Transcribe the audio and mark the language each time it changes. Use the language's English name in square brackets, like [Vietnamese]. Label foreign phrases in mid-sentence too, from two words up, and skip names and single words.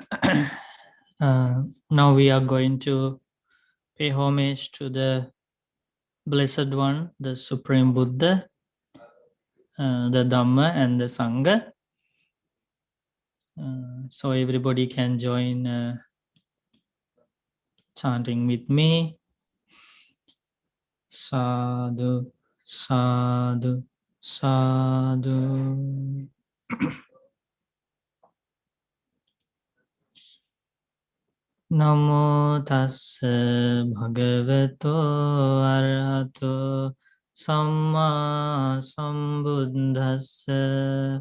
[English] Now we are going to pay homage to the Blessed One, the Supreme Buddha, the Dhamma, and the Sangha. So everybody can join chanting with me. [Pali] Sadhu, sadhu, sadhu. Namo tassa bhagavato arahato samma sambuddhassa.